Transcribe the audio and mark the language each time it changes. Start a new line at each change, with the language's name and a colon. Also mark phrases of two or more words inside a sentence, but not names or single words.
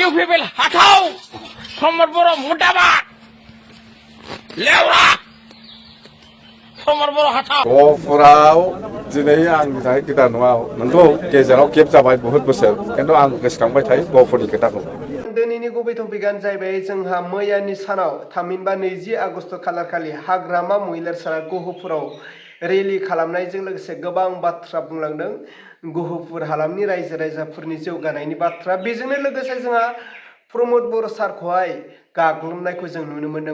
Assamese: UPPL হাঁটাও সমর বড় মোটাবাট লেওরা সমর বড় হাঁটাও
Bodo: गहपुराव दिनै आंनि थाखाय गोदान नङा नंगौ गेजेराव गेप जाबाय बहुत बोसोर खिन्थु आं गोसोखांबाय थायो गहपुरनि खोथाखौ दिनैनि गुबै टपिकआनो जाहैबाय जोंहा मैयानि सानाव थामहिनबा 20 आगस्ट खालारखालि हाग्रामा महिलारसारा गहपुराव रेलि खालामनायजों लोगोसे गोबां बाथ्रा बुंलांदों गहपुर हालामनि रायजो राजाफोरनि जौगानायनि बाथ्रा बेजोंनो लोगोसे जोंहा प्रमोद बर' सारखौहाय गाग्लोबनायखौ जों नुनो मोन्दों